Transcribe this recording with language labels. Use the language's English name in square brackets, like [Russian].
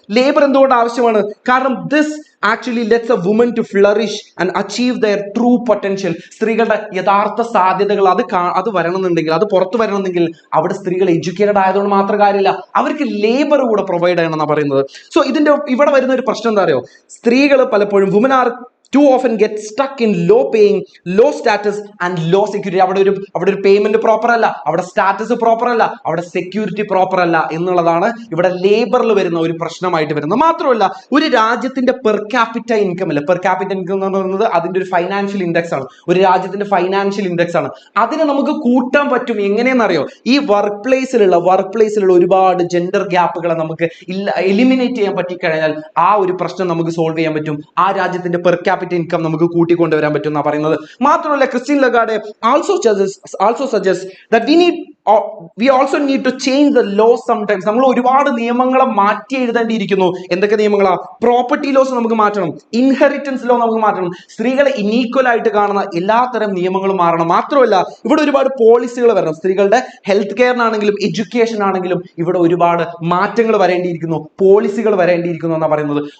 [Malayalam] Labour എന്തുകൊണ്ട് ആവശ്യമാണ്? കാരണം [English] This actually lets a woman to flourish and achieve their true potential. [Malayalam] സ്ത്രീകളുടെ യഥാർത്ഥ സാധ്യതകൾ അത് വരണമെന്നുണ്ടെങ്കിൽ, അത് പുറത്തു വരണമെന്നെങ്കിൽ അവിടെ സ്ത്രീകൾ എഡ്യൂക്കേറ്റഡ് ആയതുകൊണ്ട് മാത്രം കാര്യമില്ല, അവർക്ക് ലേബർ കൂടെ പ്രൊവൈഡ് ചെയ്യണമെന്നാണ് പറയുന്നത്. സോ ഇവിടെ വരുന്ന ഒരു പ്രശ്നം എന്താ അറിയോ? സ്ത്രീകൾ പലപ്പോഴും [English] Women are too often get stuck in low paying, low status and low security. [Malayalam] അവിടെ ഒരു പേയ്മെന്റ് പ്രോപ്പർ അല്ല, അവിടെ സ്റ്റാറ്റസ് പ്രോപ്പർ അല്ല, അവിടെ സെക്യൂരിറ്റി പ്രോപ്പർ അല്ല എന്നുള്ളതാണ് ഇവിടെ ലേബറിൽ വരുന്ന ഒരു പ്രശ്നമായിട്ട് വരുന്നത്. മാത്രമല്ല, ഒരു രാജ്യത്തിന്റെ പെർ ക്യാപിറ്റ ഇൻകം അല്ല, പെർ ക്യാപിറ്റ ഇൻകം എന്ന് പറയുന്നത് അതിന്റെ ഒരു ഫൈനാൻഷ്യൽ ഇൻഡെക്സ് ആണ്, ഒരു രാജ്യത്തിന്റെ ഫൈനാൻഷ്യൽ ഇൻഡെക്സ് ആണ്. അതിനെ നമുക്ക് കൂട്ടാൻ പറ്റും. എങ്ങനെയെന്നറിയോ? ഈ വർക്ക് പ്ലേസിലുള്ള ഒരുപാട് ജെൻഡർ ഗ്യാപ്പുകളെ നമുക്ക് എലിമിനേറ്റ് ചെയ്യാൻ പറ്റിക്കഴിഞ്ഞാൽ ആ ഒരു പ്രശ്നം നമുക്ക് സോൾവ് ചെയ്യാൻ പറ്റും. ആ രാജ്യത്തിന്റെ പെർ ക്യാപിറ്റ ഇൻകം നമുക്ക് കൂട്ടിക്കൊണ്ടുവരാൻ പറ്റും എന്നാണ് പറയുന്നത്. മാത്രമല്ല, [English] Christine Lagarde also suggests that we also need to change the laws sometimes. [Malayalam] നമ്മൾ ഒരുപാട് നിയമങ്ങളെ മാറ്റി എഴുതേണ്ടിയിരിക്കുന്നു. എന്തൊക്കെ നിയമങ്ങളാ? പ്രോപ്പർട്ടി ലോസ് നമുക്ക് മാറ്റണം, ഇൻഹെറിറ്റൻസ് ലോ നമുക്ക് മാറ്റണം, സ്ത്രീകളെ ഇനീക്വൽ ആയിട്ട് കാണുന്ന എല്ലാത്തരം നിയമങ്ങളും മാറണം. മാത്രമല്ല, ഇവിടെ ഒരുപാട് പോളിസികൾ വരണം. സ്ത്രീകളുടെ ഹെൽത്ത് കെയറിനാണെങ്കിലും എഡ്യൂക്കേഷൻ ആണെങ്കിലും ഇവിടെ ഒരുപാട് മാറ്റങ്ങൾ വരേണ്ടിയിരിക്കുന്നു, പോളിസികൾ വരേണ്ടിയിരിക്കുന്നു എന്നാണ് പറയുന്നത്.